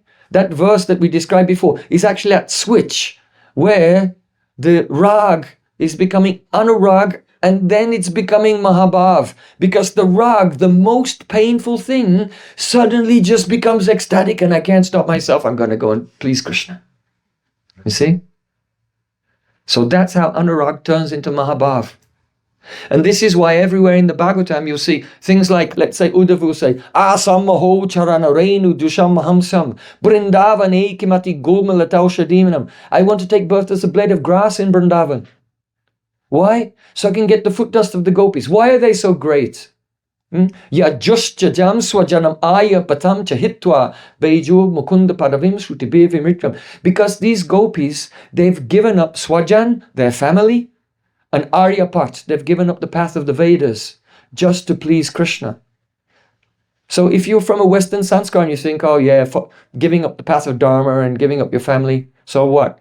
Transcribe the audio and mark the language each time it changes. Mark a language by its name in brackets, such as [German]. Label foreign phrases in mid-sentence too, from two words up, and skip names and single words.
[English] That verse that we described before is actually that switch where the rag is becoming anurag, and then it's becoming mahabhav, because the rag, the most painful thing, suddenly just becomes ecstatic, and I can't stop myself. I'm going to go and please Krishna. You see? So that's how anurag turns into mahabhav. And this is why everywhere in the Bhagavatam you'll see things like, let's say, Uddhava will say, [Sanskrit] Asam maho charana renu dusham mahamsam Brindavan ekimati gulmalatau shadimanam. [English] I want to take birth as a blade of grass in Vrindavan. Why? So I can get the foot dust of the gopis. Why are they so great? [Sanskrit] Ya juscha jam swajanam aya patam chahitwa beju mukunda padavim shrutibevi mitram. [English] Because these gopis, they've given up swajan, their family, and Aryapat, they've given up the path of the Vedas just to please Krishna. So if you're from a Western sanskar and you think, oh yeah, giving up the path of Dharma and giving up your family, so what?